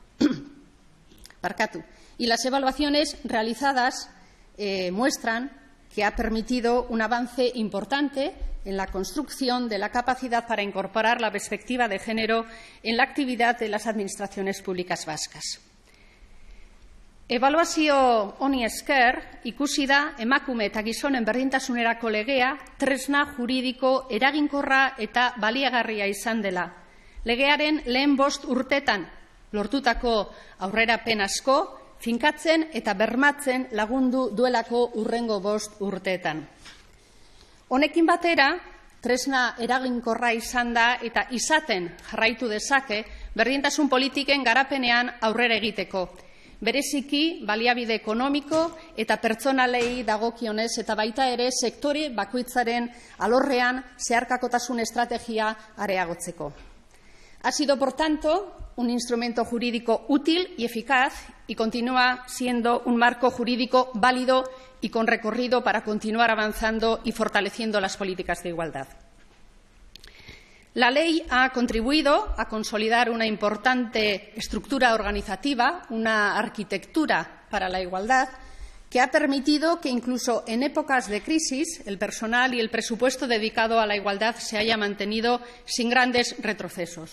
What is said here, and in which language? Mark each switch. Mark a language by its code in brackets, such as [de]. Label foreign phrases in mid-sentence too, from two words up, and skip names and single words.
[es] Y las evaluaciones realizadas muestran que ha permitido un avance importante en la construcción de la capacidad para incorporar la perspectiva de género en la actividad de las administraciones públicas vascas. [eu] Ebaluazio honi esker, ikusi da emakume eta gizonen berdintasunerako legea tresna juridiko eraginkorra eta baliagarria izan dela. Legearen lehen 5 urtetan lortutako aurrerapen asko, finkatzen eta bermatzen lagundu duelako hurrengo 5 urteetan. Honekin batera, tresna eraginkorra izan da eta izaten jarraitu dezake berdintasun politiken garapenean aurrera egiteko. Bereziki, baliabide ekonomiko eta pertsonalei dagokionez eta baita ere sektore bakoitzaren alorrean zeharkakotasun estrategia areagotzeko. [es] Ha sido, por tanto, un instrumento jurídico útil y eficaz y continúa siendo un marco jurídico válido y con recorrido para continuar avanzando y fortaleciendo las políticas de igualdad. La ley ha contribuido a consolidar una importante estructura organizativa, una arquitectura para la igualdad, que ha permitido que incluso en épocas de crisis el personal y el presupuesto dedicado a la igualdad se haya mantenido sin grandes retrocesos.